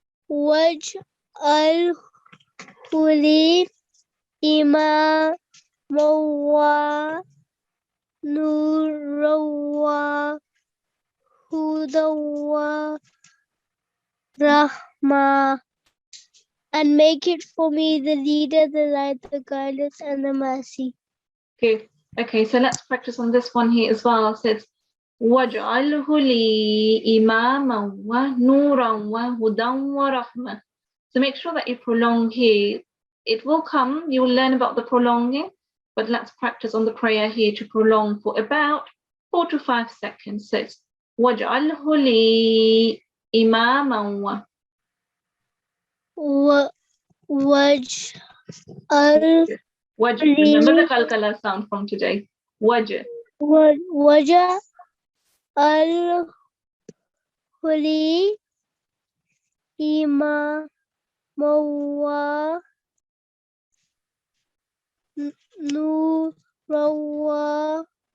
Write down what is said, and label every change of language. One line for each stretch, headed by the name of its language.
Arabic: Waj'alhu li imaman wa nuran wa hudan wa rahmah,
English: and make it for me the leader, the light, the guidance, and the mercy. Good. Okay, so let's practice on this one here as well. So it's
Arabic: وَاجْعَلْهُ لِي إِمَامًا وَنُورًا وَهُدًى وَرَحْمَةً.
English: So make sure that you prolong here. It will come, you will learn about the prolonging, but let's practice on the prayer here to prolong for about 4 to 5 seconds. So it's
Arabic: وَاجْعَلْهُ لِي إِمَامًا Wajh.
English: Remember the kalkala sound from today.
Arabic: Wajh. Waj'alhu li imaman wa nuran wa